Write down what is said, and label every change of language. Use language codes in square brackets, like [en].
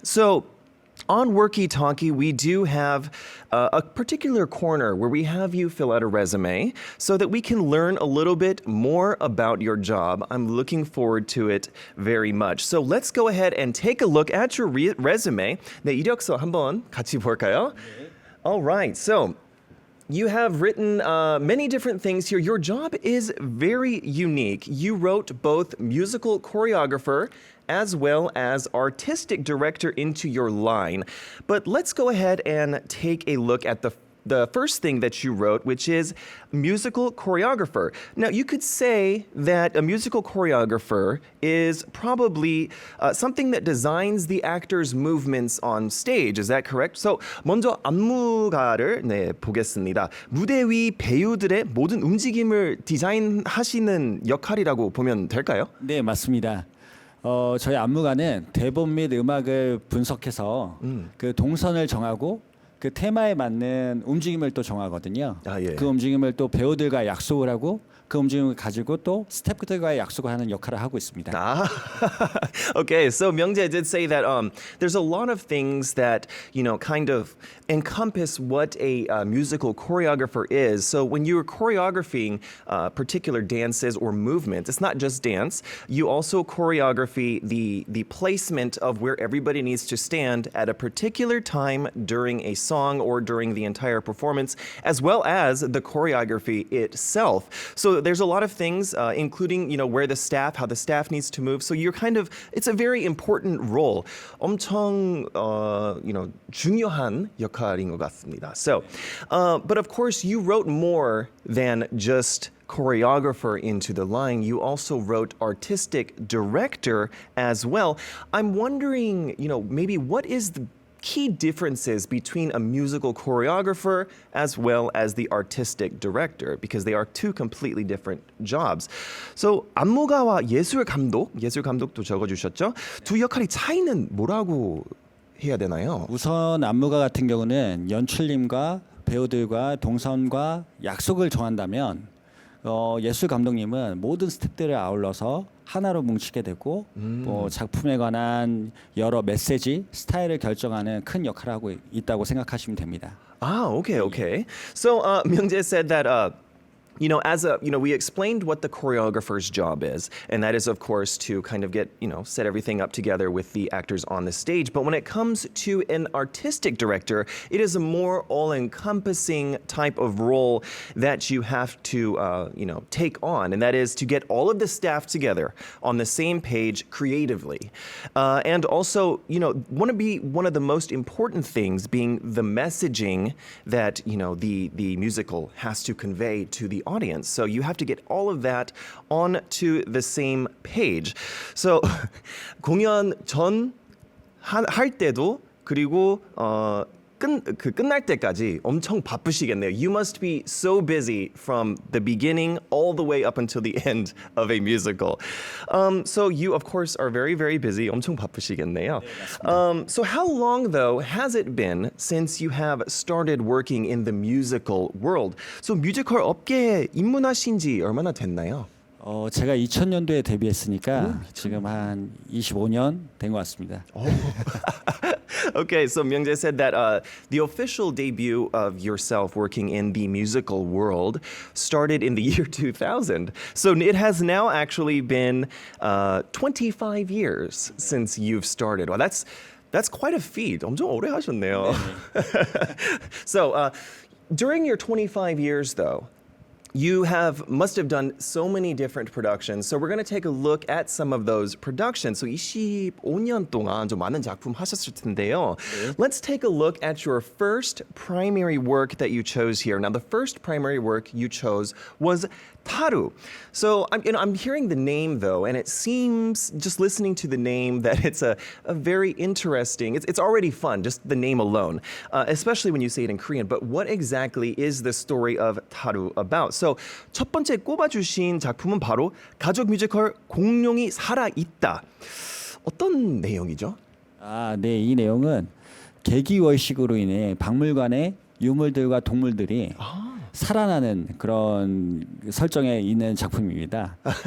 [en] So, on Worky Talkie, we do have a particular corner where we have you fill out a resume so that we can learn a little bit more about your job. I'm looking forward to it very much. So let's go ahead and take a look at your resume. [ko] 네, 이력서 한번 같이 볼까요? [en] All right, so you have written many different things here. Your job is very unique. You wrote both musical choreographer as well as artistic director into your line. But let's go ahead and take a look at the first thing that you wrote, which is musical choreographer. Now, you could say that a musical choreographer is probably something that designs the actor's movements on stage. Is that correct? [ko] So, 먼저 안무가를 보겠습니다. 무대 위 배우들의 모든 움직임을 디자인하시는 역할이라고 보면 될까요? 네, 맞습니다. 저희 안무가는 대본 및 음악을 분석해서 그 동선을 정하고 그 테마에 맞는 움직임을 또 정하거든요. 아, 예. 그 움직임을 또 배우들과 약속을 하고 그 움직임을 가지고 또 스태프들과의 약속을 하는 역할을 하고 있습니다. [en] Okay, so Myungjae did say that there's a lot of things that, kind of encompass what a musical choreographer is. So when you're choreographing particular dances or movements, it's not just dance. You also choreography the placement of where everybody needs to stand at a particular time during a song or during the entire performance, as well as the choreography itself. So there's a lot of things, including, how the staff needs to move. So it's a very important role. [ko] 엄청, 중요한 역할인 것 같습니다. [en] So, but of course, you wrote more than just choreographer into the line. You also wrote artistic director as well. I'm wondering, maybe what is the key differences between a musical choreographer as well as the artistic director, because they are two completely different jobs. [ko] So 안무가와 예술 감독도 적어주셨죠? 두 역할의 차이는 뭐라고 해야 되나요? 우선 안무가 같은 경우는 연출님과 배우들과 동선과 약속을 정한다면 예술 감독님은 모든 스태프들을 아울러서 하나로 뭉치게 되고 작품에 관한 여러 메시지, 스타일을 결정하는 큰 역할을 하고 있다고 생각하시면 됩니다. [en] Okay. So Myungjae said that we explained what the choreographer's job is, and that is, of course, to kind of get, set everything up together with the actors on the stage. But when it comes to an artistic director, it is a more all-encompassing type of role that you have to, take on, and that is to get all of the staff together on the same page creatively. And also, one of the most important things being the messaging that, the musical has to convey to the audience. So you have to get all of that onto the same page. [ko] So 공연 전 할 때도 그리고 끝날 때까지 엄청 바쁘시겠네요. [en] You must be so busy from the beginning all the way up until the end of a musical. So you, of course, are very, very busy. [ko] 엄청 바쁘시겠네요. [en] So how long, though, has it been since you have started working in the musical world? [ko] So 뮤지컬 업계에 입문하신 지 얼마나 됐나요? 제가 2000년도에 데뷔했으니까 지금 한 25년 된 것 같습니다. [en] Okay, so Myungjae said that the official debut of yourself working in the musical world started in the year 2000. So it has now actually been 25 years since you've started. Well, that's quite a feat. [ko] 엄청 오래 하셨네요. [en] So during your 25 years, though, you must have done so many different productions. So we're going to take a look at some of those productions. So [ko] 25년 동안 좀 많은 작품 하셨을 텐데요. [en] Let's take a look at your first primary work that you chose here. Now, the first primary work you chose was Taru. So I'm hearing the name though, and it seems, just listening to the name, that it's a very interesting. It's already fun, just the name alone, especially when you say it in Korean. But what exactly is the story of Taru about? [ko] So 첫 번째 꼽아주신 작품은 바로 가족 뮤지컬 공룡이 살아 있다. 어떤 내용이죠? 아, 네, 이 내용은 개기월식으로 인해 박물관의 유물들과 동물들이 살아나는 그런 설정에 있는 작품입니다.